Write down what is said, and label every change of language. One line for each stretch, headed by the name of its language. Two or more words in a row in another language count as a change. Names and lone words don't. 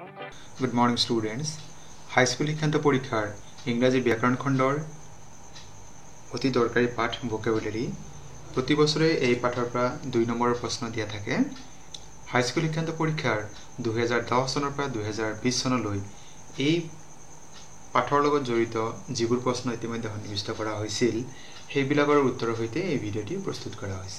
English: Good morning students. High school
Assamese: শিক্ষান্ত পরীক্ষার ইংরেজি ব্যাকরণ খণ্ডৰ অতি দৰকাৰী পাঠ vocabulary প্ৰতি বছৰে এই পাঠৰ পৰা 2 নম্বৰৰ প্ৰশ্ন দিয়া থাকে।
English: High school
Assamese: শিক্ষান্ত পৰীক্ষাৰ 2010 চনৰ পৰা 2020 চনলৈ এই পাঠৰ লগত জড়িত যিবোৰ প্ৰশ্ন ইতিমধ্যে সন্নিবিষ্ট কৰা হৈছিল সেইবিলাকৰ উত্তৰৰ সৈতে এই ভিডিঅ'টি প্ৰস্তুত কৰা হৈছে।